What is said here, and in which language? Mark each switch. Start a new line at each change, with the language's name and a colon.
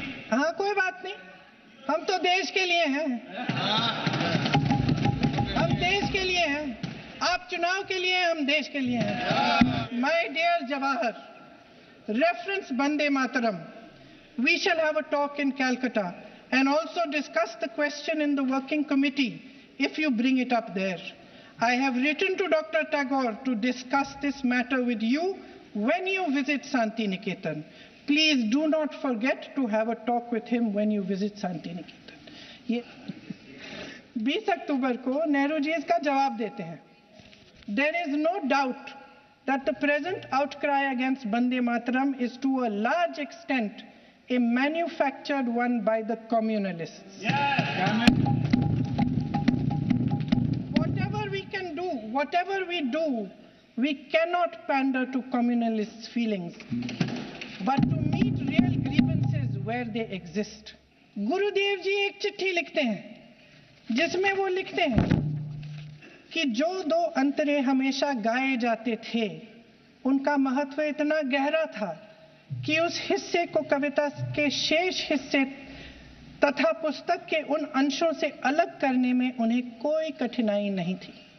Hindi: हाँ, कोई बात नहीं, हम तो देश के लिए हैं। हम देश के लिए हैं। आप चुनाव के लिए, हम देश के लिए हैं।
English: My dear Jawahar, reference Vande Mataram. We shall have a talk in Calcutta and also discuss the question in the working committee if you bring it up there. I have written to Dr. Tagore to discuss this matter with you when you visit Santi Niketan. Please do not forget to have a talk with him when you visit Santi Niketan.
Hindi: ये 20 अक्टूबर को नेहरू जी इसका जवाब देते हैं.
English: There is no doubt that the present outcry against Vande Mataram is to a large extent a manufactured one by the communalists. Whatever we can do, whatever we do, we cannot pander to communalists' feelings, but to meet real grievances where they exist.
Hindi: गुरुदेव जी एक चिट्ठी लिखते हैं जिसमें वो लिखते हैं कि जो दो अंतरे हमेशा गाए जाते थे उनका महत्व इतना गहरा था कि उस हिस्से को कविता के शेष हिस्से तथा पुस्तक के उन अंशों से अलग करने में उन्हें कोई कठिनाई नहीं थी.